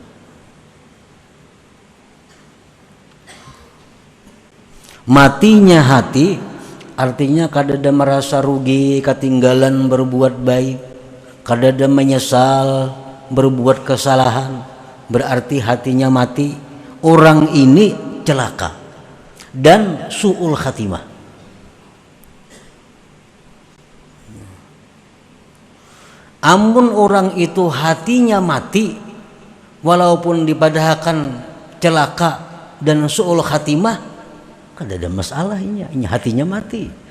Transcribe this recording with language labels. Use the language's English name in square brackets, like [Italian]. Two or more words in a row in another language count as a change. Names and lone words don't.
[Banjar] Matinya hati artinya kada ada merasa rugi ketinggalan berbuat baik, kada ada menyesal berbuat kesalahan, berarti hatinya mati. Orang ini celaka dan [Arabic] سوء الخاتمة. [Banjar] Amun orang itu hatinya mati, walaupun dipadahkan celaka dan [Arabic] سوء الخاتمة, [Banjar] kada ada masalahnya, ini hatinya mati.